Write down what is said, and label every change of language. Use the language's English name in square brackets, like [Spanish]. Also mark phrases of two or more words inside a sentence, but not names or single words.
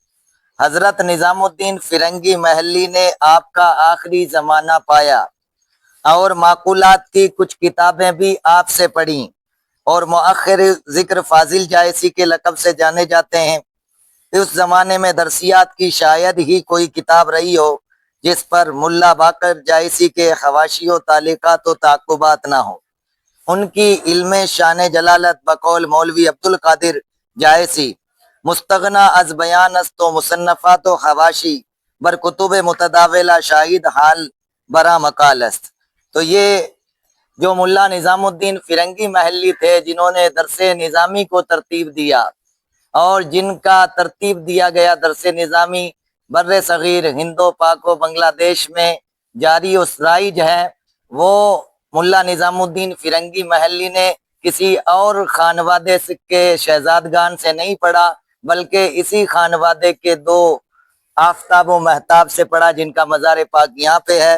[Urdu] حضرت نظام الدین فرنگی محلی نے آپ کا آخری زمانہ پایا اور معقولات کی کچھ کتابیں بھی آپ سے پڑھیں، اور مؤخر ذکر فاضل جائسی کے لقب سے جانے جاتے ہیں۔ اس زمانے میں درسیات کی شاید ہی کوئی کتاب رہی ہو جس پر ملا باقر جائسی کے حواشی و تعلیقات و تعقبات نہ ہوں۔ ان کی علم شان جلالت بقول مولوی عبدالقادر جائسی [Persian] مستغنا از بیان است و مصنفات و حواشی بر کتب متداولہ شاہد حال برا مقال است۔ [Urdu] تو یہ جو ملا نظام الدین فرنگی محلی تھے، جنہوں نے درس نظامی کو ترتیب دیا، اور جن کا ترتیب دیا گیا درس نظامی بر صغیر ہند و پاک و بنگلہ دیش میں جاری و رائج ہے، وہ ملا نظام الدین فرنگی محلی نے کسی اور خانوادے کے شہزادگان سے نہیں پڑھا، بلکہ اسی خانوادے کے دو آفتاب و مہتاب سے پڑھا، جن کا مزار پاک یہاں پہ ہے۔